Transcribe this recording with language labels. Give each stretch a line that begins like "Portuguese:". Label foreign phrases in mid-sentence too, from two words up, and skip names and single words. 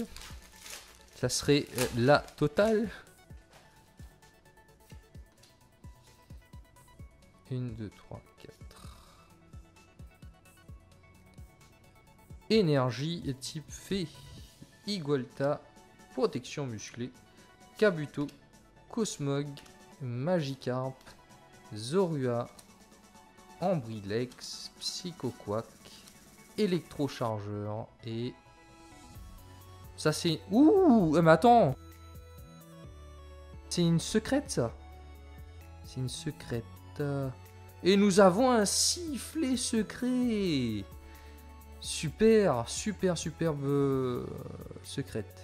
French: Ça serait la totale. 1, 2, 3, 4. Énergie type Fée. Igualta. Protection musclée. Kabuto. Cosmog. Magikarp. Zorua. Ambrilex. Psychoquack. Électrochargeur. Et... ça c'est... ouh, mais attends. C'est une secrète ça. C'est une secrète. Et nous avons un sifflet secret. Super, superbe secrète.